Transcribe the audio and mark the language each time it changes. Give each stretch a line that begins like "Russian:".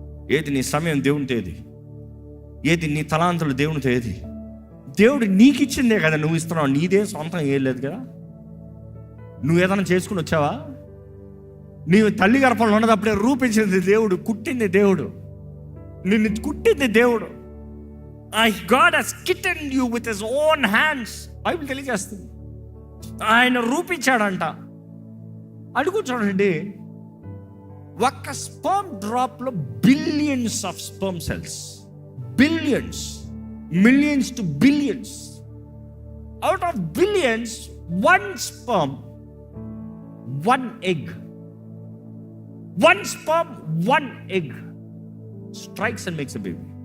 Telugu: ఏది నీ సమయం దేవునితో, ఏది నీ తలాంతులు దేవునితో, ఏది దేవుడు నీకు ఇచ్చిందే కదా నువ్వు ఇస్తున్నావు. నీదే సొంతం ఏం లేదు కదా. నువ్వు ఏదైనా చేసుకుని వచ్చావా? నీవు తల్లి గర్భంలో ఉన్నదప్పుడే రూపించింది దేవుడు, కుట్టింది దేవుడు, నిన్ను కుట్టింది దేవుడు.
English: God has kittened you with his own hands.
Telugu: Bible తెలియజేస్తుంది ఆయన రూపించాడంట. అడుగు చూడండి, ఒక్క
English: Sperm drop లో billions of sperm cells, billions, millions to billions. Out of billions, one sperm, one egg, one sperm, one egg strikes and makes a baby.